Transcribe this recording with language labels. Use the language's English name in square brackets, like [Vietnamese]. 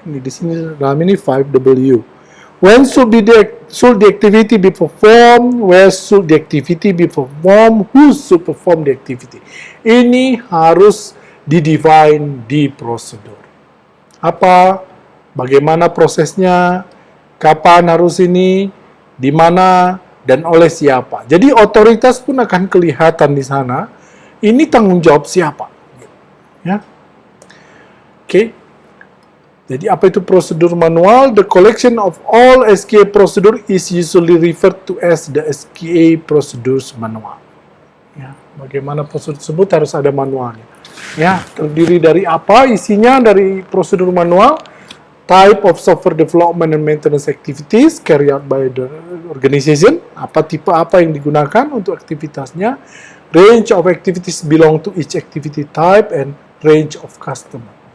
[Indonesian] Ini di sini dalam ini 5W. [English] When should the activity be performed? Where should the activity be performed? Who should perform the activity? [Indonesian] Ini harus di-define di prosedur. Apa, bagaimana prosesnya, kapan harus ini, di mana, dan oleh siapa. Jadi otoritas pun akan kelihatan di sana. Ini tanggung jawab siapa. Ya. Oke. Jadi apa itu prosedur manual? [English] The collection of all SKA procedure is usually referred to as the SKA procedures manual. [Indonesian] Ya, bagaimana prosedur tersebut harus ada manualnya. Ya, terdiri dari apa isinya dari prosedur manual? [English] Type of software development and maintenance activities carried out by the organization. [Indonesian] Apa tipe apa yang digunakan untuk aktivitasnya? [English] Range of activities belong to each activity type and range of customer.